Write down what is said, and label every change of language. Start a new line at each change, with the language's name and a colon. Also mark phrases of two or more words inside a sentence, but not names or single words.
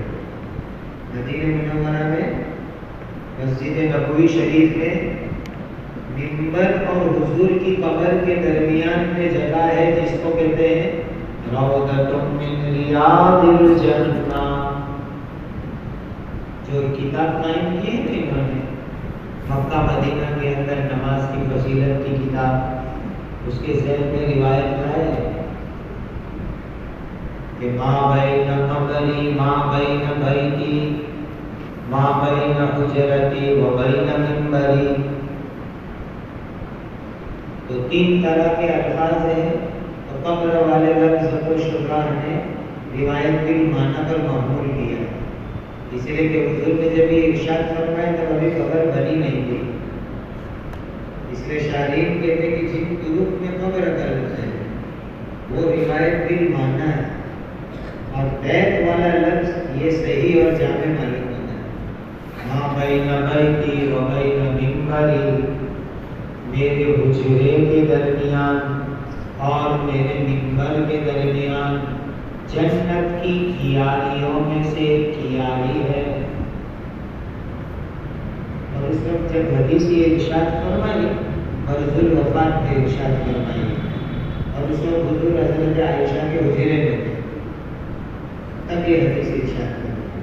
Urdu: مدینہ منورہ میں مسجد نبوی شریف میں منبر اور حضور کی قبر کے درمیان میں جگہ ہے جس کو کہتے ہیں
Arabic: روضۃ من ریاض الجنہ.
Urdu: جو کتاب قائم کی ہے انہوں نے مکہ مدینہ کے اندر نماز کی فضیلت کی کتاب، اس کے ذیل میں روایت ہے کہ
Arabic: ما بین قبری ما بین بیتی ما بین حجرتی و بین منبری.
Urdu: تو تین طرح کے الفاظ ہیں. تو قبر والے لفظ کو شکران نے روایت کے معنی پر معمول کیا، اس لیے کہ حضور نے جب یہ ارشاد فرمایا تب ابھی قبر بنی نہیں تھی. اس لیے شارحین کہتے ہیں کہ جن طرق میں قبر کا لفظ ہے وہ روایت کے معنی ہے، اور بیت والا لفظ یہ صحیح اور جامع معلوم ہوتا ہے.
Arabic: ما بین بیتی و بین منبری،
Urdu: میرے حجرے کے درمیان اور میرے منبر کے درمیان جنت کی کیاریوں میں سے کیاری ہے. اور اس وقت جب حدیث یہ ارشاد فرمائی مرض الوفات پہ ارشاد فرمائی، اور اس وقت حضور حضرت عائشہ کے حجرے میں تھے، تب یہ حدیث ارشاد فرمائی.